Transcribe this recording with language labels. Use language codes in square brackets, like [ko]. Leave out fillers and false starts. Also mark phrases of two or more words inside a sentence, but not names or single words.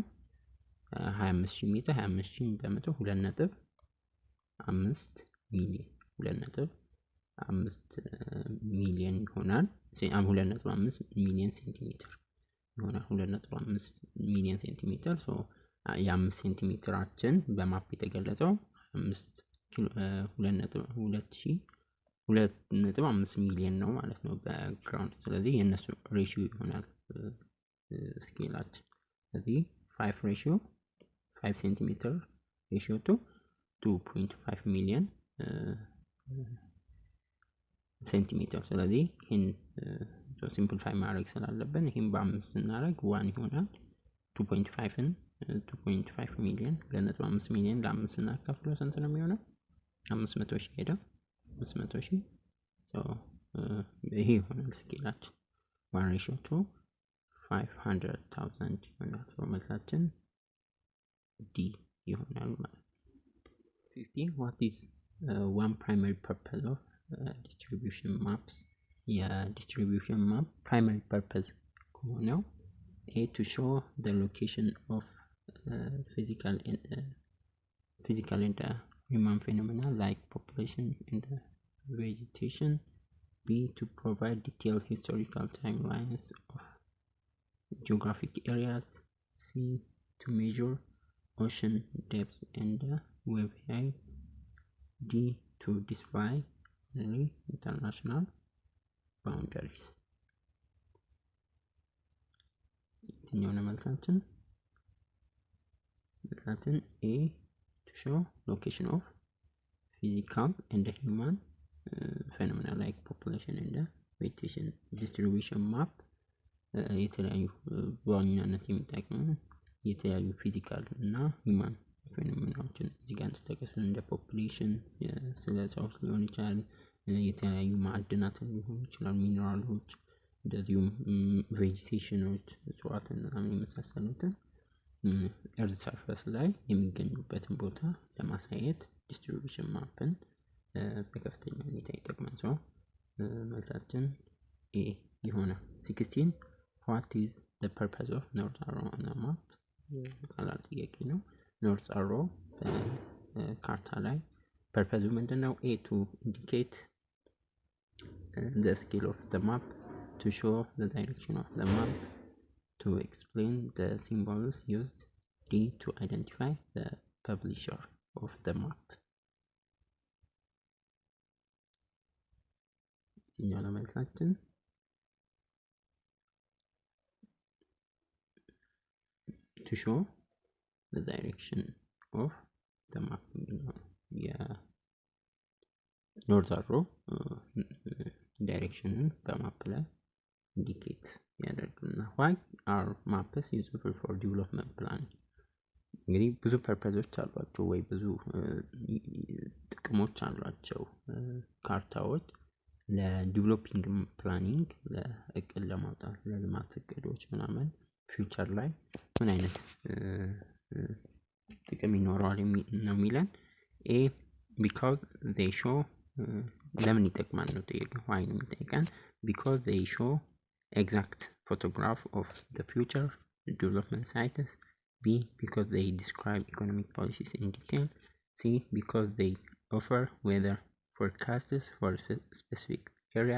[am] 25000 ሜትር 25000 በመቶ 2.5 ሚሊዮን 2.5 ሚሊዮን ይሆናል። 2.5 ሚሊዮን ሴንቲሜትር ይሆናል። 2.5 ሚሊዮን ሴንቲሜትር ሶ የ5 ሴንቲሜትራችን በማፕ የተገለጸው 2.5 ሚሊዮን ነው ማለት ነው በግራውንድ። ስለዚህ የነሱ ሬሺዮ ይሆናል ስኬላችን። ስለዚህ 5 ሬሺዮ [en] 5 centimeter ratio to 2.5 million [am] ሴንቲሜትር። ስለዚህ ይህን ሲምፕሊፋይ ማድረግ ስላለብን ይህን በአምስት ስናደርግ 1 ይሆናል። 2.5 ሚሊዮን 2.5 ሚሊዮን ለአምስት ስናካፍለው ስንት ነው የሚሆነው? 500,000 ሄደ 500,000 ይሄ ይሆናል ስኬላችን 1:500,000 ይሆናል። መልሳችን ዲ ይሆናል ማለት ነው። 50 [en] what is one primary purpose of distribution maps? distribution map primary purpose ከሆነው A to show the location of physical and human phenomena like population and vegetation. B to provide detailed historical timelines of geographic areas. C to measure ocean depth and wave height. D to display international boundaries. [am] የትኛው ነው መልሳችን? [en] መልሳችን A to show location of physical and human phenomena like population and vegetation. [am] distribution map የተለያዩ በዋናነት የሚጠቅሙ የተለያዩ ፊዚካል እና ሂውማን ፌኖሜናዎችን እዚህ ጋር እንድትጠቀሱ እንደ ፖፑሌሽን ስለ ሰዎች ሊሆን ይችላል፣ የተለያዩ ማዕድናትን ሊሆን ይችላል፣ ሚነራሎች፣ እንደዚሁም ቬጂቴሽኖች እጽዋትን ምናምን የመሳሰሉትን [en] earth surface [am] ላይ የሚገኙበትን ቦታ ለማሳየት [en] distribution map [am] በከፍተኛ ሁኔታ ይጠቅማል። ሰው መልሳችን ኤ ይሆናል። 16 [en] what is the purpose of north arrow on a map? [am] ቀላል ጥያቄ ነው። [en] north arrow [am] ካርታ ላይ ፐርፐዙ ምንድነው? [en] A to indicate the scale of the map, to show the direction of the map, to explain the symbols used. D to identify the publisher of the map. [am] እኛው ለመልሳችን [en] to show the direction of the map. north arrow [am] ዳይሬክሽንን በማፕ ላይ ኢንዲኬት ያደርግልና [en] why are maps useful for development planning? [am] እንግዲህ ብዙ ፐርፐዞች አሏቸው ወይ ብዙ ጥቅሞች አሏቸው ካርታዎች [en] developing planning፣ [am] ለእቅድ ለማውጣት፣ ለልማት እቅዶች ምናምን ፊውቸር ላይ ምን አይነት ጥቅም ይኖረዋል ነው የሚለን። [en] A because they show [am] ለምን ይጠቅማል ነው ጥያቄው። why ነው የሚጠይቀን? [en] because they show exact photograph of the future development sites. B because they describe economic policies in detail. C because they offer weather forecasts for specific areas.